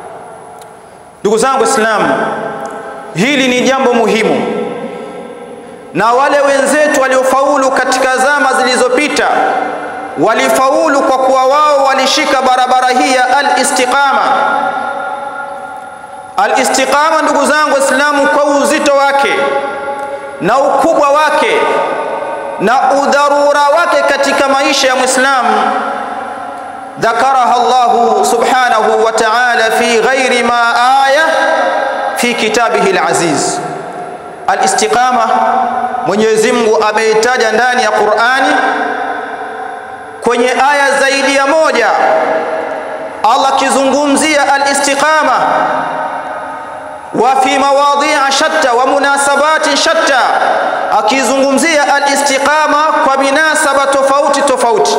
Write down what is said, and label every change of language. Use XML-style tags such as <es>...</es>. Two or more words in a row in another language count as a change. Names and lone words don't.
<sw>Ndugu zangu Waislamu, Hili ni jambo muhimu, na wale wenzetu waliofaulu katika zama zilizopita walifaulu kwa kuwa wao walishika barabara hii ya al-istiqama. Al-istiqama, ndugu zangu Waislamu, kwa uzito wake na ukubwa wake na udharura wake katika maisha ya Muislamu,</sw> <ar>ذكرها الله سبحانه وتعالى في غير ما آية في كتابه العزيز.</ar> <sw>الاستقامة Mwenyezi Mungu ameitaja ndani ya Qur'ani kwenye aya zaidi ya moja. Allah kizungumzia al-istiqama</sw> <ar>وفي مواضع شتى ومناسبات شتى,</ar> <sw>akizungumzia al-istiqama kwa minasaba tofauti tofauti.</sw>